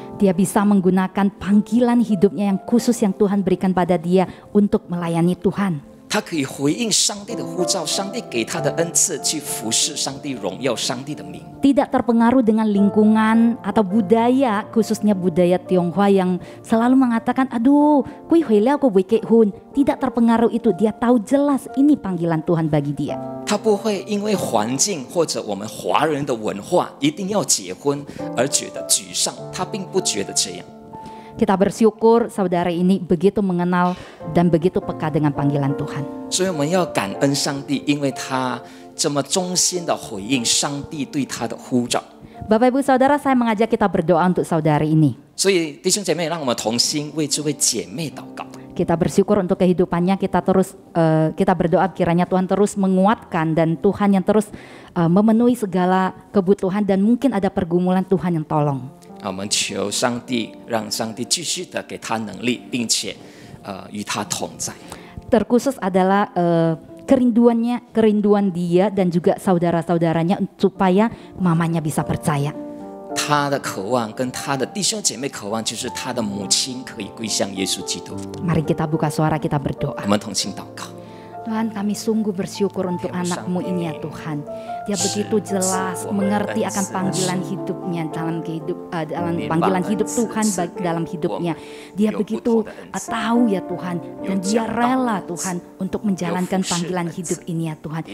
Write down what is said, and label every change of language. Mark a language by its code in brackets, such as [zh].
[id] Dia bisa menggunakan panggilan hidupnya yang khusus yang Tuhan berikan pada dia untuk melayani Tuhan. [zh] 他可以回应上帝的呼召，上帝给他的恩赐，去服侍上帝，荣耀上帝的名。 [id] Tidak terpengaruh dengan lingkungan atau budaya, khususnya budaya Tionghoa yang selalu mengatakan, aduh, kui huilea ko wike hun. Tidak terpengaruh itu, dia tahu jelas ini panggilan Tuhan bagi dia. [zh] 他不会因为环境或者我们华人的文化一定要结婚而觉得沮丧，他并不觉得这样。 [id] Kita bersyukur saudara ini begitu mengenal dan begitu peka dengan panggilan Tuhan. [zh] 所以我们要感恩上帝，因为他这么忠心的回应上帝对他的呼召。 [id] Bapak Ibu Saudara, saya mengajak kita berdoa untuk saudari ini. [zh] 所以弟兄姐妹，让我们同心为这位姐妹祷告。 [id] Kita bersyukur untuk kehidupannya, kita berdoa kiranya Tuhan terus menguatkan dan Tuhan yang terus memenuhi segala kebutuhan dan mungkin ada pergumulan Tuhan yang tolong. [zh] 我们求上帝，让上帝继续的给他能力，并且与他同在。 [id] Terkhusus adalah kerinduan dia dan juga saudara-saudaranya supaya mamanya bisa percaya. [zh] 他的渴望跟他的弟兄姐妹渴望，就是他的母亲可以归向耶稣基督。 [id] Mari kita buka suara, kita berdoa. [zh] 我们同心祷告。 [id] Tuhan, kami sungguh bersyukur untuk anak-Mu ini ya Tuhan. Dia begitu jelas mengerti akan panggilan hidupnya dalam panggilan hidup Tuhan dalam hidupnya. Dia begitu tahu ya Tuhan, dan dia rela Tuhan untuk menjalankan panggilan hidup ini ya Tuhan.